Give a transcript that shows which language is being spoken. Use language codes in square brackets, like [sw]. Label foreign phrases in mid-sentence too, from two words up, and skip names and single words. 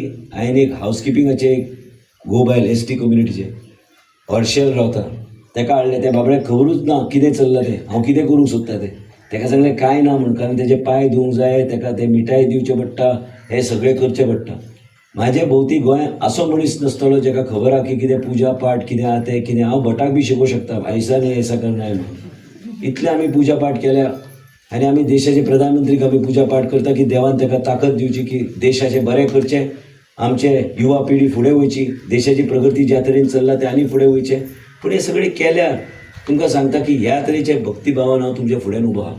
[kok] हांवें एक हावजकिपिंगाचे एक गोबायल ST कम्युनिटीचे हॉर्शेल रावता तेका हाडलें. त्या बाबड्याक खबरूच ना कितें चल्लां तें, हांव कितें करूंक सोदता तें. तेका सांगलें कांय ना म्हूण, कारण तेजे पांय धुवंक जाय, तेका ते मिठाई दिवचे पडटा, हें सगळें करचें पडटा. म्हाजे भोवती गोंयांत असो मनीस नासतलो जाका खबर आहा की कितें पुजा पाठ कितें आहा तें कितें. हांव भटाक बी शिकोवंक शकता [hi] ऐसा नाही ऐसा करना है [kok] म्हणून. इतले आमी पुजा पाठ केल्या आनी आमी देशाचे प्रधानमंत्रीक आमी पुजा पाठ करता की देवान तेका ताकद दिवची की देशाचें बरें करचें, आमचे युवा पिढी फुडें वयची, देशाची प्रगती ज्या तरेन चल्ला तें आनी फुडें वयचें. पूण हे सगळें केल्यार तुमकां सांगता की ह्या तरेचे भक्तिभावान हांव तुमचे फुड्यान उबो आहा.